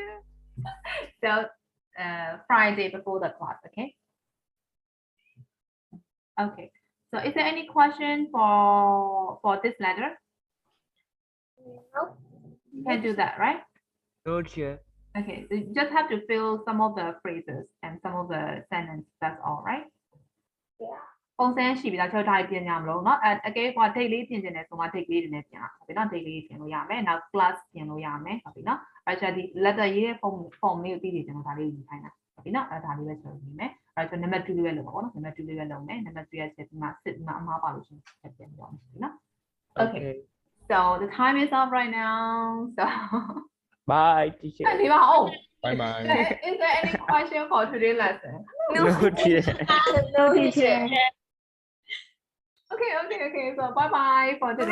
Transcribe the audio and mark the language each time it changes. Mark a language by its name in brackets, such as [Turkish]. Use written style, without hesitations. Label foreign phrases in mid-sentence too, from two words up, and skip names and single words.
[English] So Friday before the class, okay? Okay. So is there any question for this letter? No. You can do that, right? No, teacher. Okay, so you just have to fill some of the phrases and some of the sentences. That's all, right? Yeah. [Burmese] ပုံစံရှိပြီလားကျွန်တော်ဒါပြင်ကြမလို့เนาะအကဲကွာ date လေးပြင်နေတယ်ဆိုမှ date လေးတွေနဲ့ပြင်လာပြီเนาะ date လေးပြင်လို့ရမယ်နောက် class ပြင်လို့ရမယ်ဟုတ်ပြီเนาะအဲ့ဒါဒီ letter ရေးတဲ့ form လေးကိုပြီးပြီကျွန်တော်ဒါလေးယူခိုင်းတာဟုတ်ပြီเนาะအဲ့ဒါလေးပဲကျွန်တော်ယူမယ်အဲ့ဒါကျွန်တော် number 2လေးပဲလုပ်ပါဘောเนาะ number 2လေးပဲလုပ်မယ် number 3ရဲ့ချက်ဒီမှာစစ်မှာအမှားပါလို့ရှင်ချက်ပြင်ပြောမယ်เนาะ [English] Okay so the time is up right now so Bye, teacher. [Burmese] ဒီမှာ oh [English] Bye bye. is there any question for today's lesson No, teacher. No, teacher. Okay. So bye bye for today.